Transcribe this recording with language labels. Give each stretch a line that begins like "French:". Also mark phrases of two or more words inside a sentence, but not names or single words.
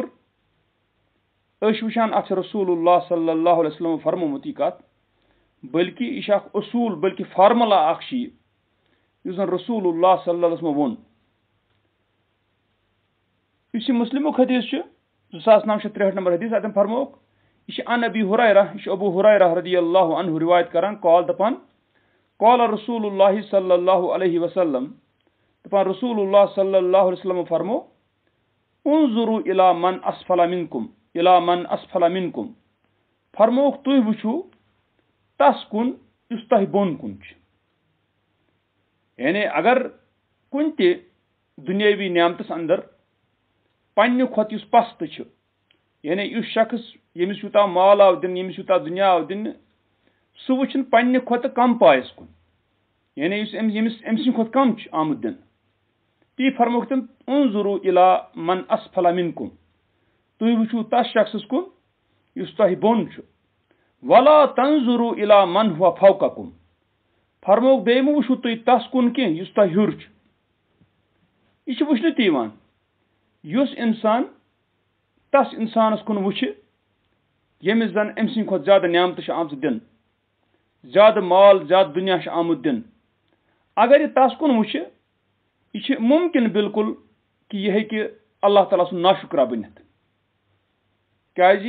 Kashmiri: أسۍ چھِ وٕچھان اتھ چھُ
Arabic: رسول اللہ صلی اللہ علیہ وسلم
Kashmiri: فرمومُت یہِ کتھ بلکہِ یہِ چھُ اکھ اصوٗل بلکہِ فارمُلا اکھ چھِ یہِ یُس زن
Arabic: رسول اللہ صلی اللہ علیہ وسلم
Kashmiri: ووٚن. یُس یہِ مسلمُک حدیث چھُ 2963 نمبر حدیث اتٮ۪ن فرمووُکھ یہِ چھِ عن ابی ہُریرہ یہِ چھُ ابوٗ ہُریرہ
Arabic: رضی اللہ عنہ
Kashmiri: رِوایت کران قال دپان
Arabic: قال رسول اللہ صلی اللہ علیہ وسلم
Kashmiri: دپان
Arabic: رسول اللہ صلی اللہ علیہ وسلم
Kashmiri: فرمو
Arabic: انظروا الی من اسفل منکم
Kashmiri: فرمووُکھ تُہۍ وٕچھِو تس کُن یُس تۄہہِ بۄن کُن چھُ. یعنی اگر کُنہِ تہِ دُنیٲوی نعمتس اندر پننہِ کھۄتہٕ یُس پستہٕ چھُ یعنی یُس شخص ییٚمِس یوٗتاہ مال آو دِنہٕ ییٚمِس یوٗتاہ دُنیا آو دِنہٕ سُہ وٕچھِنۍ پننہِ کھۄتہٕ کم پایس کُن یعنی یُس أمۍ سٕنٛدِ کھۄتہٕ کم چھُ آمُت دِنہٕ تی فرمووُکھ تٔمۍ
Arabic: انظروا الی من اسفل منکم
Kashmiri: تُہۍ وٕچھِو تس شخصس کُن یُس تۄہہِ بۄن چھُ
Arabic: ولا تنظروا الی من هو فوقکم
Kashmiri: فرمووُکھ بیٚیہِ مہٕ وٕچھِو تُہۍ تس کُن کینٛہہ یُس تۄہہِ ہیوٚر چھُ. یہِ چھُ وٕچھنہٕ تہِ یِوان یُس انسان تس انسانس کُن وٕچھِ ییٚمِس زن أمۍ سٕنٛدِ کھۄتہٕ زیادٕ نعمتہٕ چھِ آمژٕ دِنہٕ زیادٕ مال زیادٕ دُنیا چھُ آمُت دِنہٕ اگر یہِ تس کُن وٕچھِ یہِ چھِ مُمکِن بالکل کہِ یہِ ہیٚکہِ
Arabic: اللہ تعالیٰ
Kashmiri: سُن ناشُکرٕ بنِتھ کیٛازِ